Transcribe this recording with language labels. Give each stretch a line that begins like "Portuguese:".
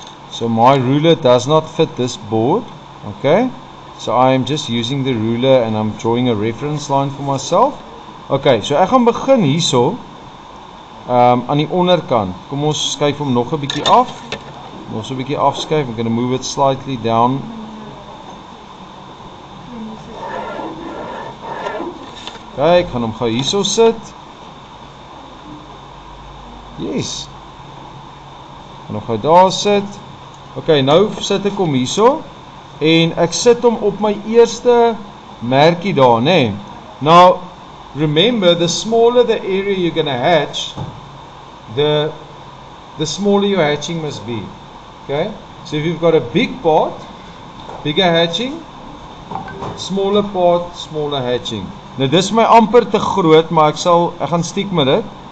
English: So my ruler does not fit this board. Okay, so I am just using the ruler and I'm drawing a reference line for myself.
Afrikaans: Okay, so ek gaan begin hierso aan die onderkant. Kom ons skuif hom nog 'n bietjie af. Nog so 'n bietjie afskuif.
English: I'm going to move it slightly down.
Afrikaans: Okay, ek gaan hom gou hierso sit. Yes. Gaan hom gou daar sit. Okay, nou sit ek hom hierso en ek sit hom op my eerste merkie daar, né?
English: Now, remember, the smaller the area you're going to hatch, the smaller your hatching must be. Okay? So if you've got a big part, bigger hatching, smaller part, smaller hatching.
Afrikaans: Nou dis my amper te groot, maar ek gaan stiek met dit.